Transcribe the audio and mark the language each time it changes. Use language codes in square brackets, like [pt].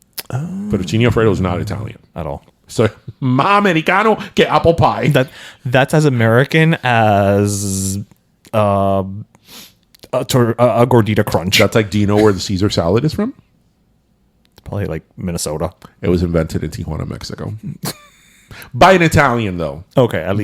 [en] Fettuccine Alfredo is not Italian At all. [es] So, más americano que apple pie. [en] That's as American as a gordita crunch. That's like, do you know where the Caesar salad is from? Probably like Minnesota. It was invented in Tijuana, Mexico. By an Italian, though. Okay, at least.